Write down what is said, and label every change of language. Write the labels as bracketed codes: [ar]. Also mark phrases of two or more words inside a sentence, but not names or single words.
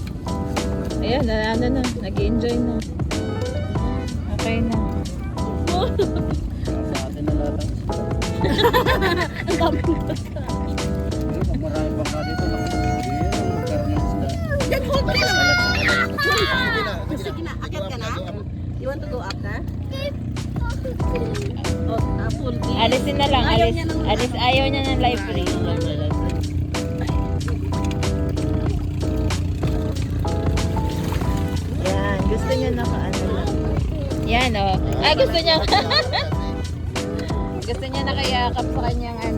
[tl] Ayan, nag-enjoy na. Okay na. sa atin na lahat ang isda. Ang dami ng pagkain. Pag marami pang ka dito, naku, hindi yan ang magkaroon ng isda. Yan, hold ka lang. Sige na. Sige na, akit ka na? [en] You want to go up na? Oh, full day. [tl] Alisin na lang. Ayaw Alis, niya ng- alis, ayaw niya ng library. Yan, gusto niya naka-ano lang. Yan, oh. Ah, gusto niya. Gusto niya nakayakap sa kanyang ano.